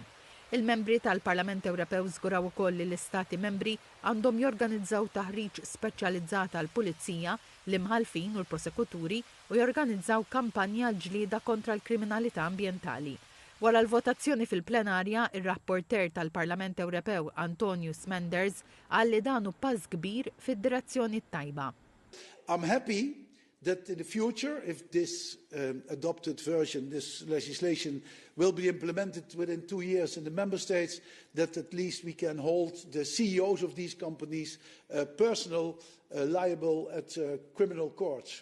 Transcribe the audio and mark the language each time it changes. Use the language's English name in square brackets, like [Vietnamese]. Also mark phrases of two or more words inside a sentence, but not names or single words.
[Maltese] Il-membri tal-Parlament Ewropew żguraw ukoll li l-Istati Membri għandhom jorganizzaw taħriġ speċjalizzata għall pulizija l-imħalfin u l-prosekuturi u jorganizzaw kampanja l-ġlieda kontra l-kriminalità ambjentali. Wara l-votazzjoni fil-plenarja, ir-rapporter tal-Parlament Ewropew Antonius Menders qal li dan hu pass kbir fid-direzzjoni tajba. [English] I'm happy that in the future, if this adopted version, this legislation will be implemented within 2 years in the member states, that at least we can hold the CEOs of these companies personally liable at criminal courts.